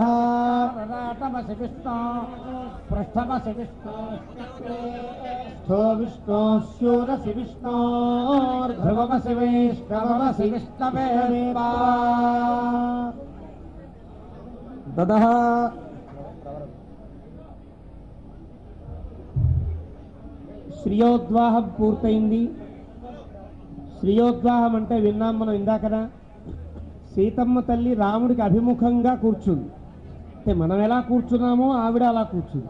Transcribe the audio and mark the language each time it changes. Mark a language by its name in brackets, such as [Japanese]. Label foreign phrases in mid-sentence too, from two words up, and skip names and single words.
[Sanskrit] प्रराटमसि विष्णो पृष्ठमसि विष्णो स्थो विष्णो शूरसि विष्णोर्ध्रुवमसि वैष्णवमसि विष्णवे ततः [Telugu] శ్రీయోద్వాహం పూర్తయింది. శ్రీయోద్వాహం అంటే విన్నాం మనం ఇందాకనా. సీతమ్మ తల్లి రాముడికి అభిముఖంగా కూర్చుంది. అంటే మనం ఎలా కూర్చున్నామో ఆవిడ అలా కూర్చుంది.